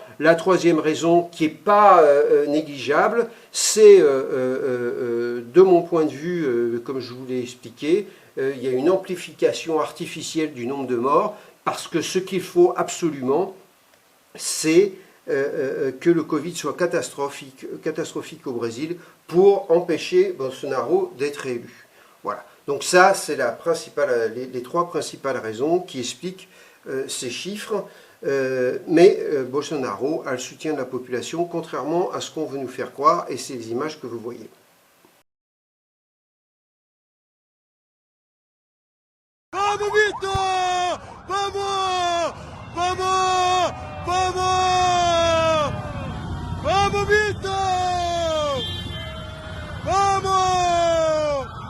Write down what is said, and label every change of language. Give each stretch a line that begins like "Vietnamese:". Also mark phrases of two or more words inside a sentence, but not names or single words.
French: La troisième raison, qui n'est pas négligeable, c'est, de mon point de vue, comme je vous l'ai expliqué, il y a une amplification artificielle du nombre de morts, parce que ce qu'il faut absolument, c'est que le Covid soit catastrophique au Brésil pour empêcher Bolsonaro d'être élu. Voilà. Donc ça, c'est les trois principales raisons qui expliquent ces chiffres. Mais Bolsonaro a le soutien de la population, contrairement à ce qu'on veut nous faire croire, et c'est les images que vous voyez.
Portuguese: Vamos, Vitor! Vamos! Vamos! Vamos! Vamos, Vitor! Vamos!